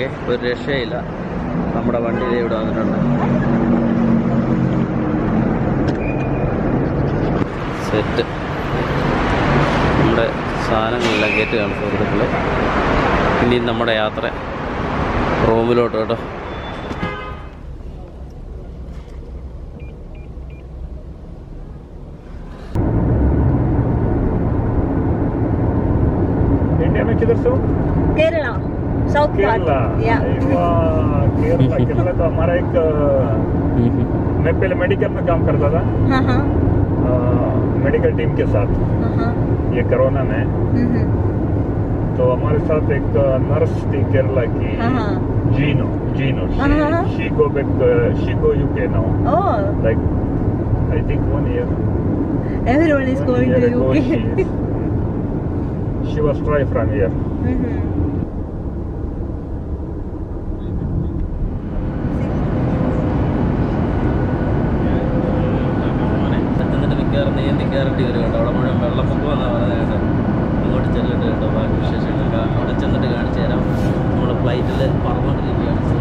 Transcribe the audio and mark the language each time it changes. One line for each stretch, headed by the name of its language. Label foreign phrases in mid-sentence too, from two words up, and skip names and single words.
Malayalam: ഒരു രക്ഷയില്ല. നമ്മുടെ വണ്ടി ഇവിടെ വന്നിട്ടുണ്ട്. സെറ്റ്. നമ്മുടെ സാധനങ്ങളെല്ലാം കയറ്റുകയാണ് സുഹൃത്തുക്കളെ. ഇനിയും നമ്മുടെ യാത്ര റൂമിലോട്ട് കേട്ടോ.
English: Kerala south part.
Hindi: केरला तो हमारा एक मैं पहले मेडिकल में काम करता था.
English: medical team
Hindi: के साथ. ये कोरोना में तो हमारे साथ एक नर्स थी केरला की.
English: जीनो she go UK now. Like I think 1 year. Everyone is going to UK. She was try from here.
Malayalam: നീന്തിക്കയറേണ്ടി വരും കേട്ടോ. അവിടെ മുഴുവൻ വെള്ളപ്പൊക്കം എന്നാണ് പറയുന്നത് കേട്ടോ. അങ്ങോട്ട് ചെല്ലിട്ട് കേട്ടോ. ബാക്കി വിശേഷങ്ങളൊക്കെ അവിടെ ചെന്നിട്ട് കാണിച്ചു തരാം. നമ്മൾ ഫ്ലൈറ്റിൽ പറന്നുകൊണ്ടിരിക്കുകയാണ്.